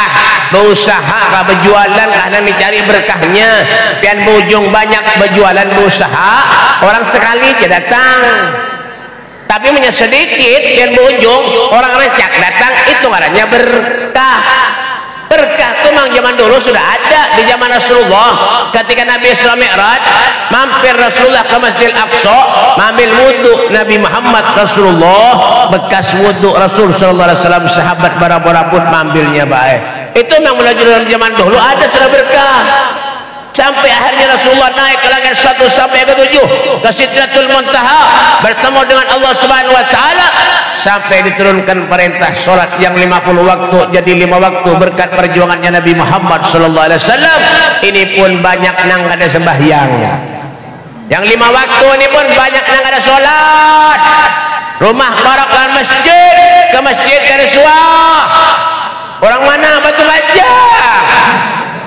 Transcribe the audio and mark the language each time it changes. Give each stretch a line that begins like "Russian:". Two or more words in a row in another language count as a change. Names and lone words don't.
Banjar: Berusaha kah berjualan karena dicari berkahnya. Pian bujung banyak berjualan berusaha, orang sekali aja datang. Tapi punya sedikit pian bujung orang recak datang, itu ngarannya berkah. Berkah itu memang zaman dulu sudah ada di zaman Rasulullah. Ketika Nabi Isra Mi'raj, mampir Rasulullah ke Masjidil Aqsa, mengambil wudhu Nabi Muhammad Rasulullah, bekas wudhu Rasul
Arabic: صلى الله عليه وسلم,
Banjar: sahabat bara-bara pun mengambilnya, baik. Itu memang mulai dalam zaman dulu ada sudah berkah. Sampai akhirnya Rasulullah naik ke langit 1 sampai ke 7, ke Sidratul Muntaha, bertemu dengan Allah
Arabic: سبحانه وتعالى,
Banjar: sampai diturunkan perintah salat yang 50 waktu jadi 5 waktu berkat perjuangannya Nabi Muhammad
Arabic: صلى الله عليه وسلم.
Banjar: Ini pun banyak nang ada sembahyang. Yang 5 waktu ini pun banyak nang ada salat. Rumah barakan masjid, ke masjid ke Riswah. Orang mana? Batu Kajang.